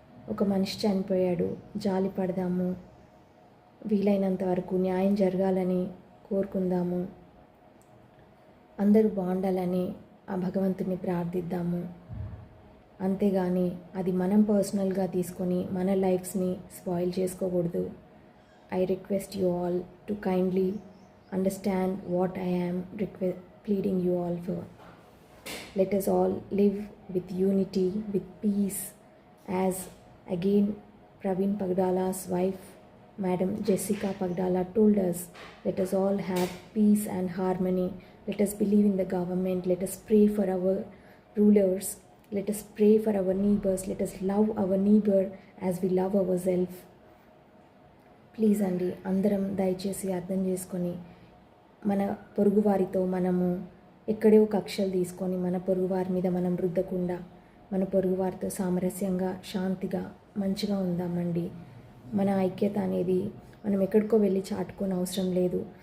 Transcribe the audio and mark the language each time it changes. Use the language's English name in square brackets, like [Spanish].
[Telugu] ఒక మనిషి చనిపోయాడు, జాలి పడదాము, వీలైనంత వరకు న్యాయం జరగాలని కోరుకుందాము, అందరూ బాగుండాలని ఆ భగవంతుని ప్రార్థిద్దాము. అంతేగాని అది మనం పర్సనల్గా తీసుకొని మన లైఫ్స్ని స్పాయిల్ చేసుకోకూడదు. [English] I request you all to kindly understand what I am pleading you all for. Let us all live with unity, with peace, as again Praveen Pagdala's wife, Madam Jessica Pagdala, told us. Let us all have peace and harmony. Let us believe in the government. Let us pray for our rulers. Let us pray for our neighbors. Let us love our neighbor as we love ourselves. [Telugu] Please అండి, అందరం దయచేసి అర్థం చేసుకొని మన పొరుగువారితో మనము ఎక్కడో కక్షలు తీసుకొని మన పొరుగువారి మీద మనం రుద్దకుండా మన పొరుగువారితో సామరస్యంగా, శాంతిగా, మంచిగా ఉందామండి. మన ఐక్యత అనేది మనం ఎక్కడికో వెళ్ళి చాటుకోని అవసరం లేదు.